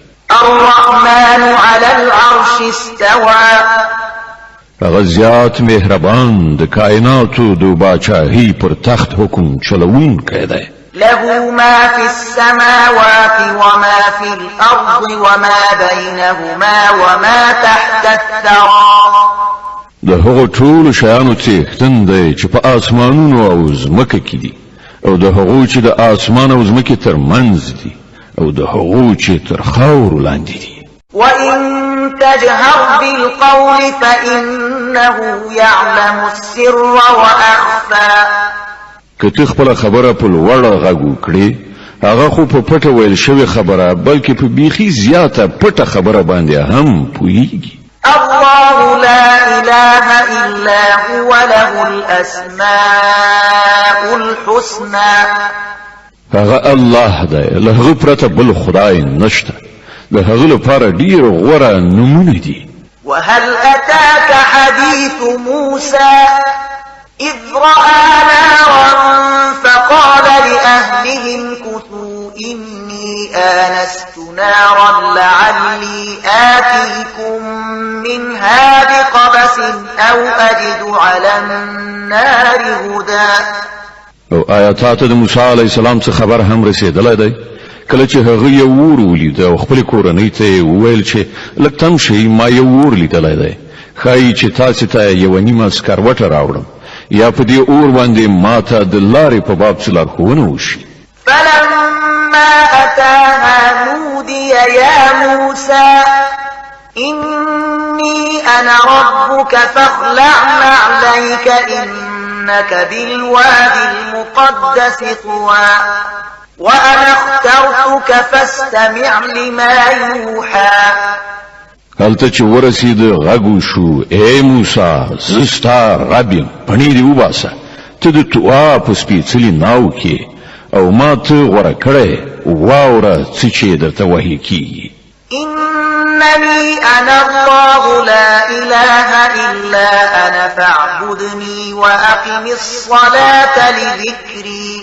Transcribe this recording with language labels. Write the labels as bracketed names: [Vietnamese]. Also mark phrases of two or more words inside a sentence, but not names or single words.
[Arabic] الرحمن على العرش استوى. [Pashto] هغه زیات مهربان د کائناتو د باچاهي پر تخت حکم چلوونکی دی. [Arabic] له ما في السماوات وما في الأرض وما بينهما وما تحت الثرى [Pashto] د هغو ټولو شیانو څښتن دی چې په آسمانونو او ځمکه کې دي او د هغو چې د آسمان او ځمکې ترمنځ دي او د هغو چې تر خاورو لاندې دي. [Arabic] وَإِن تَجْهَرْ بِالْقَوْلِ فَإِنَّهُ يَعْلَمُ السِّرَّ وَأَخْفَى. [Pashto] که ته خپله خبره په لوړ غږ وکړې هغه خو په پټه ویل شوې خبره بلکې په بیخي زیاته پټه خبره باندې هم پوهیږي. [Arabic] الله لا إله إلا هو له الأسماء الحسنى. [Pashto] هغه الله دی له هغه پرته بل خدای نشته د هغه لپاره ډیر غوره نمونه دي. [Arabic] وهل أتاك حديث موسى إذ رأى نارا فقال لأهلهم كثوا إني آنست نارا لعلي آتيكم منها بقبس أو أجد على النار هدى. [Pashto] او آیاتات د موسی [Arabic] علیه السلام [Pashto] څخه خبر هم رسیدلی دی کله چې هغه یو اور ولید او خپل کورنۍ ته وویل چې لږ تم شئ ما یو اور لیدلی دی ښایي چې تاسو ته یوه نیمه سکروټه راوړم یا په دې اور باندې ماته د لارې په باب څه لارښوونه وشي. [Arabic] فلما أتاها نودي يا موسى إني أنا ربك فاخلع نعليك إنك بالواد المقدس طوى وأنا اخترتك فاستمع لما يوحى. [Pashto] هلته چې ورسید غږ شو اے موسی زه ستا رب یم پڼې دې وباسه ته د طوا په سپېڅلي ناو کې او ما ته غوره کړی واوره څه چې درته وحي کېږي. [Arabic] إنني أنا الله لا إله إلا أنا فاعبدني وأقم الصلاة لذكري.